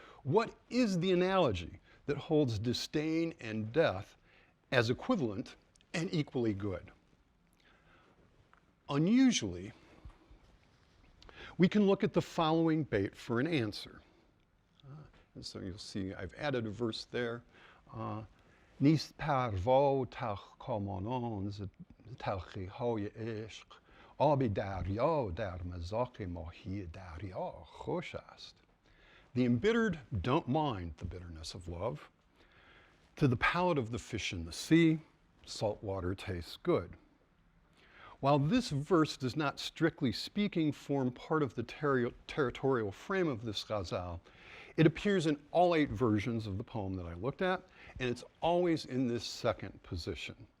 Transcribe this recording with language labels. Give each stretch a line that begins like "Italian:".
English: What is the analogy that holds disdain and death as equivalent and equally good? Unusually, we can look at the following bait for an answer. And so you'll see I've added a verse there.
Persian: نیست پروا و تلخکامانان ز تلخی‌های عشق آب دریا در مذاق ماهی دریا خوش است.
English: The embittered don't mind the bitterness of love. To the palate of the fish in the sea, salt water tastes good. While this verse does not, strictly speaking, form part of the territorial frame of this ghazal, it appears in all 8 versions of the poem that I looked at, and it's always in this second position.